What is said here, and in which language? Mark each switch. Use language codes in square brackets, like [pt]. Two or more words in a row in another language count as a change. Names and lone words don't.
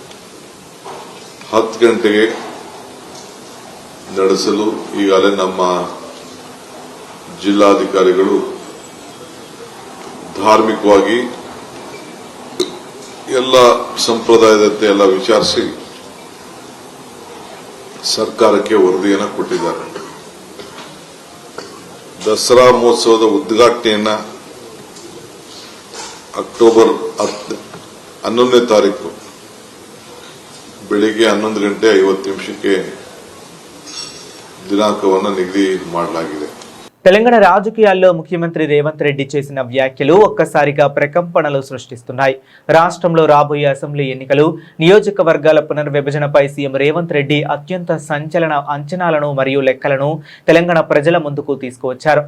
[kn] 10 ಗಂಟೆಗೆ ನಡೆಸಲು ಈಗಾಗಲೇ ನಮ್ಮ ಜಿಲ್ಲಾಧಿಕಾರಿಗಳು ಧಾರ್ಮಿಕವಾಗಿ ಎಲ್ಲ ಸಂಪ್ರದಾಯದಂತೆ ಎಲ್ಲ ವಿಚಾರಿಸಿ ಸರ್ಕಾರಕ್ಕೆ ವರದಿಯನ್ನು ಕೊಟ್ಟಿದ್ದಾರೆ. ದಸರಾ ಮಹೋತ್ಸವದ ಉದ್ಘಾಟನೆಯನ್ನ ಅಕ್ಟೋಬರ್ 11ನೇ ತಾರೀಕು ಬೆಳಿಗ್ಗೆ 11 ಗಂಟೆ 50 ನಿಮಿಷಕ್ಕೆ ದಿನಾಂಕವನ್ನು ನಿಗದಿ ಮಾಡಲಾಗಿದೆ. [te] తెలంగాణ రాజకీయాల్లో ముఖ్యమంత్రి రేవంత్ రెడ్డి చేసిన వ్యాఖ్యలు ఒక్కసారిగా ప్రకంపనలు సృష్టిస్తున్నాయి. రాష్ట్రంలో రాబోయే అసెంబ్లీ ఎన్నికలు, నియోజకవర్గాల పునర్విభజనపై సీఎం రేవంత్ రెడ్డి అత్యంత సంచలన అంచనాలను మరియు లెక్కలను తెలంగాణ ప్రజల ముందుకు తీసుకువచ్చారు.